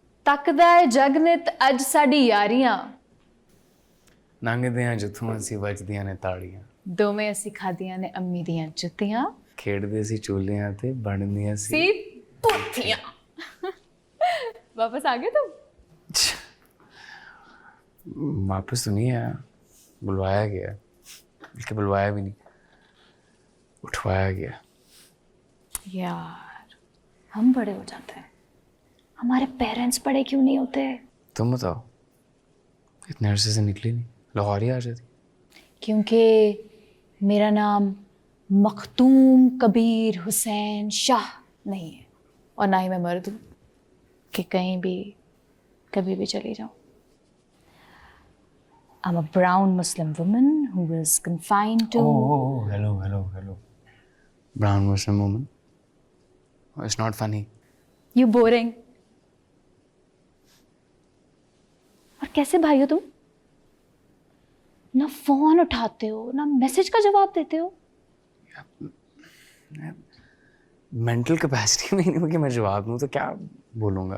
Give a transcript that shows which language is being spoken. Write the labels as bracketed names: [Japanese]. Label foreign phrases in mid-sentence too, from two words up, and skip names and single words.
[Punjabi] ਤੱਕਦਾ ਹੈ ਜਗਨਿਤ ਅੱਜ ਸਾਡੀ ਯਾਰੀਆਂ ਲੰਘਦਿਆਂ ਜਿੱਥੋਂ ਅਸੀਂ ਵੱਜਦੀਆਂ ਨੇ ਤਾੜੀਆਂ ਦੋਵੇਂ ਅਸੀਂ ਖਾਧੀਆਂ ਨੇ ਅੰਮੀ ਦੀਆਂ ਜੁੱਤੀਆਂ ਖੇਡਦੇ ਸੀ ਚੂਲਿਆਂ ਤੇ ਬਣਦੀਆਂ ਸੀ ਸੀ ਪੋਥੀਆਂ [Urdu] واپس آ گئے تم? واپس تو نہیں آیا، بلوایا گیا، بلکہ بلوایا بھی نہیں، اٹھوایا گیا. یار ہم بڑے ہو جاتے ہیں، ہمارے پیرنٹس بڑے کیوں نہیں ہوتے? تم بتاؤ، اتنے عرصے سے نکلی نہیں، لاہور ہی آ جاتی. کیونکہ میرا نام مخدوم کبیر حسین شاہ نہیں ہے اور نہ ہی میں مرد ہوں کہ کہیں بھی کبھی بھی چلی جاؤں. [English] I'm a brown Muslim woman who is confined to... Oh, hello. Brown Muslim woman. Oh, it's not funny. You boring. [Urdu] اور کیسے بھائی ہو تم? نہ فون اٹھاتے ہو، نہ میسج کا جواب دیتے ہو. [English] mental capacity [Urdu] میں ہی نہیں کہ میں جواب دوں تو کیا بولوں گا.